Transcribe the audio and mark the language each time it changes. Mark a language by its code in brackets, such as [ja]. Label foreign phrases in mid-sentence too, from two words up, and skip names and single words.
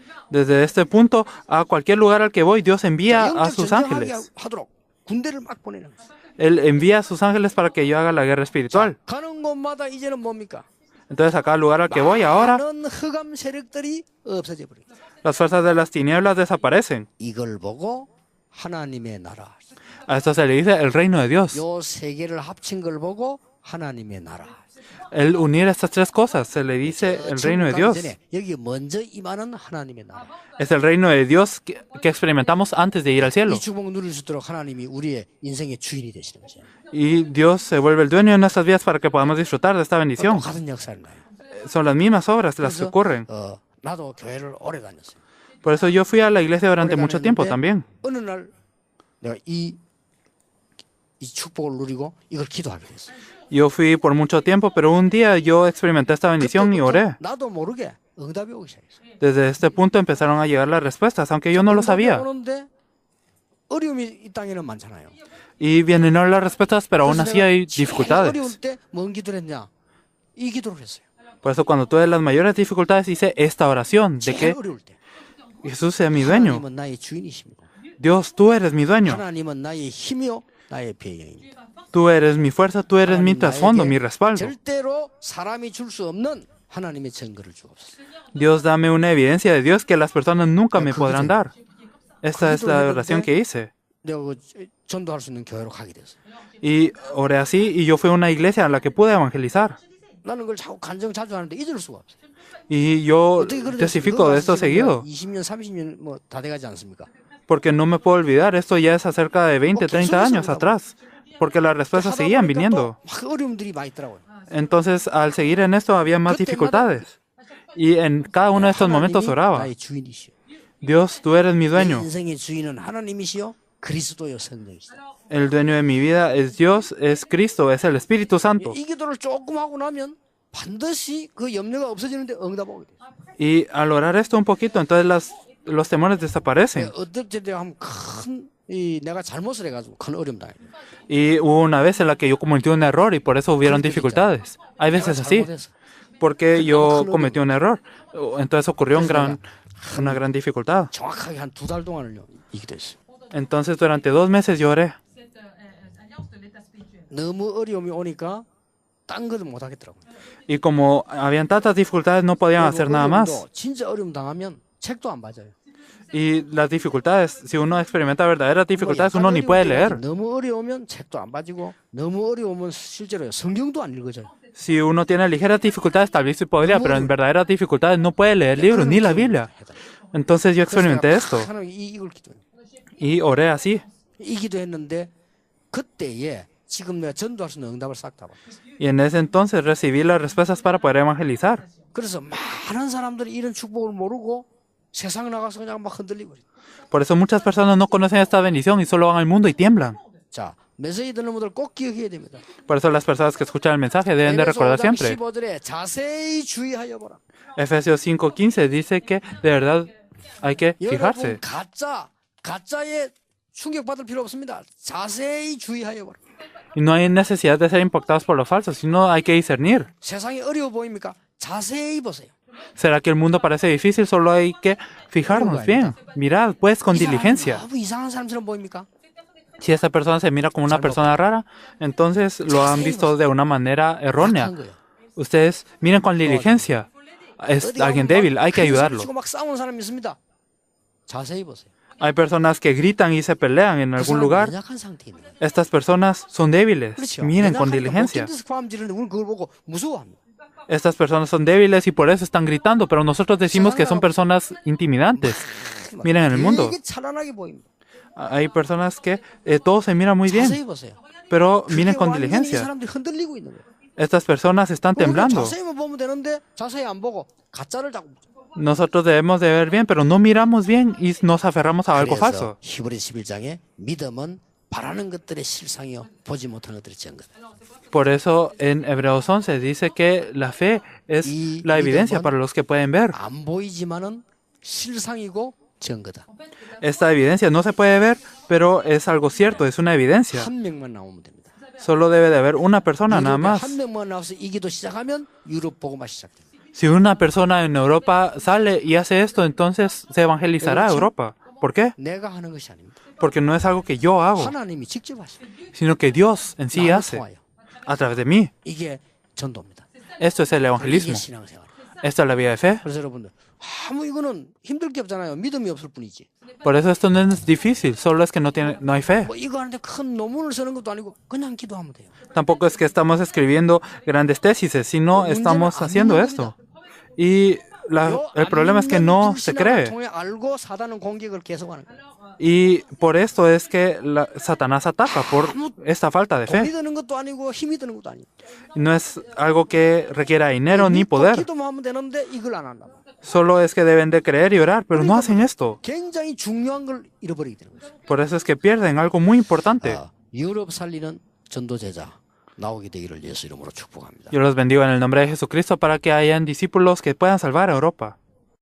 [es] Desde este punto, a cualquier lugar al que voy, Dios envía a [ko] 영적 [es] sus [ko] 전쟁하게 [es] ángeles. [ko] 하도록 군대를 막 보내는 것이다. [es] Él envía a sus ángeles para que yo haga la guerra espiritual. [ko] 가는 곳마다 이제는 뭡니까? [es] Entonces, a cada lugar al que voy ahora, [ko] 많은 흑암 세력들이 없어져 버립니다. [es] las fuerzas de las tinieblas desaparecen. [ko] 이걸 보고 하나님의 나라. [es] A esto se le dice el reino de Dios. [ko] 요 세 개를 합친 걸 보고 하나님의 나라. [es] El unir estas tres cosas se le dice el reino de Dios. [ko] 여기 먼저 임하는 하나님의 나라. [es] Es el reino de Dios que experimentamos antes de ir al cielo. [ko] 이 축복 누릴 수 있도록 하나님이 우리의 인생의 주인이 되시는 것이에요. [es] Y Dios se vuelve el dueño de nuestras vidas para que podamos disfrutar de esta bendición. [ko] 똑같은 역사를 나요. [es] Son las mismas obras las que ocurren. [ko] 나도 교회를 오래 다녔어요. [es] Por eso yo fui a la iglesia durante mucho tiempo también. [ko] 어느 날 내가 이 축복을 누리고 이걸 기도하게 됐어요. [es] Yo fui por mucho tiempo, pero un día yo experimenté esta bendición y oré. [ko] 나도 모르게 응답이 오기 시작했어요. [es] Desde este punto empezaron a llegar las respuestas, aunque yo no lo sabía. [ko] 오는데 어려움이 이 땅에는 많잖아요. [es] Y vienen las respuestas, pero aún así hay [ko] 어려울 [es] dificultades. [ko] 때 뭔 기도를 했냐? 이 기도를 했어요. [es] Por eso cuando tuve las mayores dificultades hice esta oración de [ko] 제일 [es] que [ko] 어려울 때 [es] Jesús sea mi dueño. [ko] 하나님은 나의 주인이십니다. [es] Dios, tú eres mi dueño. [ko] 하나님은 나의 힘이요 나의 배경입니다. [es] Tú eres mi fuerza, tú eres mi trasfondo, mi respaldo. [ko] 절대로 사람이 줄 수 없는 하나님의 증거를 주옵소서. [es] Dios, dame una evidencia de Dios que las personas nunca me podrán dar. Esta es la oración que hice. [ko] 내가 전도할 수 있는 교회로 가게 됐어요. [es] Y oré así y yo fui a una iglesia a la que pude evangelizar. [ko] 나는 그걸 자주 하는데 잊을 수가 없어요. [es] Y yo testifico de esto seguido. [ko] 20년, 30년 뭐 다 돼가지 않습니까? [es] Porque no me puedo olvidar, esto ya es acerca de 20, 30 años atrás. Porque las respuestas seguían viniendo. [ko] 막 어려움들이 많이 있더라고요. [es] Entonces, al seguir en esto, había más dificultades. Y en cada uno de estos momentos oraba. [ko] 나의 주인이시여. [es] Dios, tú eres mi [ko] 내 [es] dueño. [ko] 인생의 주인은 하나님이시여 그리스도요 성령이시다. [es] El dueño de mi vida es Dios, es Cristo, es el Espíritu Santo. [ko] 이 기도를 조금 하고 나면 반드시 그 염려가 없어지는데 응답 오게 돼. [es] Y al orar esto un poquito, entonces los temores desaparecen. [ko] 어떨 때 하면 큰 내가 잘못을 해가지고 큰 어려움 당해. [es] Y hubo una vez en la que yo cometí un error y por eso hubieron dificultades. Hay veces así, porque yo cometí un error. Entonces ocurrió una gran dificultad. [ko] 정확하게 한 2달 동안을요 이 기도했어요. [es] Entonces durante 2 meses lloré. [ko] 너무 어려움이 오니까 딴 것도 못 하겠더라고요. [es] Y como habían tantas dificultades, no podían hacer nada más. [ko] 진짜 어려움 당하면 책도 안 봐줘요. [es] Y las dificultades, si uno experimenta verdaderas dificultades, uno ni puede leer. [ko] 너무 어려우면 책도 안 봐지고 너무 어려우면 실제로 성경도 안 읽어져요. [es] Si uno tiene ligeras dificultades, tal vez sí podría, pero en verdaderas dificultades no puede leer libros ni la Biblia. Entonces yo experimenté esto [ko] 하나님 이걸 기도해요. [es] y oré así. [ko] 이 기도했는데 그때에 지금 내가 전도할 수 있는 응답을 싹 다 받았어요. [es] Y en ese entonces recibí las respuestas para poder evangelizar. [ko] 그래서 많은 사람들이 이런 축복을 모르고 세상 나가서 그냥 막 흔들리고 그래요. [es] Por eso muchas personas no conocen esta bendición y solo van al mundo y tiemblan. [ko] 자, 메시지 듣는 분들 꼭 기억해야 됩니다. [es] Por eso las personas que escuchan el mensaje deben de recordar siempre. [ko] 15절에 자세히 주의하여 보라. [es] Efesios 5:15 dice que de verdad hay que fijarse. [ko] 여러분 가짜에 충격받을 필요 없습니다. 자세히 주의하여 보라. [es] Y no hay necesidad de ser impactados por lo falso, sino hay que discernir. [ko] 세상이 어려워 보입니까? 자세히 보세요. [es] ¿Será que el mundo parece difícil? Solo hay que fijarnos bien. Mirad, pues, con diligencia. [ko] 너무 이상한 사람처럼 보입니까? [es] Si esta persona se mira como una persona rara, entonces lo han visto de una manera errónea. Ustedes miren con diligencia. Es alguien débil, hay que ayudarlo. [ko] 막 싸우는 사람이 있습니다. 자세히 보세요. [es] Hay personas que gritan y se pelean en algún lugar. [ko] 연약한 상태에 있는 거예요. [es] Estas personas son débiles. [ko] 그렇죠. [es] Miren con [ko] 연약하니까 [es] diligencia. [ko] 못 견뎌서 ความ지르는데 우리는 그걸 보고 무서워합니다. [es] Estas personas son débiles y por eso están gritando, pero nosotros decimos que son personas intimidantes. Miren en el mundo. [ko] 되게 찬란하게 보입니다. [es] Hay personas que todo se mira muy bien, [ko] 자세히 보세요. [es] pero miren [ko] 그게 [es] con [ko] 완전히 이 [es] diligencia. [ko] 사람들이 흔들리고 있는 거예요. [es] Estas personas están temblando. [ko] 자세히만 보면 되는데 자세히 안 보고 가짜를 자꾸 보죠. [es] Nosotros debemos de ver bien, pero no miramos bien y nos aferramos a algo [ko] 그래서 [es] falso. [ko] 히브리 11장에 믿음은 바라는 것들의 실상이요 보지 못하는 것들의 증거. [es] Por eso en Hebreos 11 dice que la fe es la evidencia para los que pueden ver. [ko] 안 보이지만은 실상이고 증거다. [es] Esta evidencia no se puede ver, pero es algo cierto, es una evidencia. [ko] 한 명만 나오면 됩니다. [es] Solo debe de haber una persona nada [ko] 유럽에 [es] más. [ko] 한 명만 나와서 이 기도 시작하면 유럽 복음화 시작됩니다. [es] Si una persona en Europa sale y hace esto, entonces se evangelizará a Europa. ¿Por qué? [ko] 내가 하는 것이 아닙니다. [es] Porque no es algo que yo hago, [ko] 하나님이 직접 하십니다. [es] sino que Dios en sí [ko] 나를 [es] hace [ko] 통하여. [es] a través de mí. [ko] 이게 전도입니다. [es] Esto es el [ko] 이게 [es] evangelismo. [ko] 신앙생활. [es] Esta es la vida de fe. [ko] 그래서 여러분들 아무 이거는 힘들 게 없잖아요. 믿음이 없을 뿐이지. [es] Por eso esto no es difícil, solo es que no hay fe. [ko] 뭐 이거 하는데 큰 논문을 쓰는 것도 아니고 그냥 기도하면 돼요. [es] Tampoco es que estamos escribiendo grandes tesis, sino estamos haciendo esto. Y el problema es que no se cree. [ko] 통해 알고 사단은 공격을 계속하는 거예요. [es] Y por esto es que Satanás ataca, por esta falta de [ko] 돈이 [es] fe. [ko] 드는 것도 아니고 힘이 드는 것도 아니고. [es] No es algo que requiera dinero ni poder. [ko] 기도만 하면 되는데 이걸 안 한다. [es] Solo es que deben de creer y orar, pero no hacen esto. [ko] 굉장히 중요한 걸 잃어버리게 되는 거죠. [es] Por eso es que pierden algo muy importante. [ko] 유럽 살리는 전도 제자 나오게 되기를 예수 이름으로 축복합니다. [es] Yo los bendigo en el nombre de Jesucristo para que hayan discípulos que puedan salvar a Europa.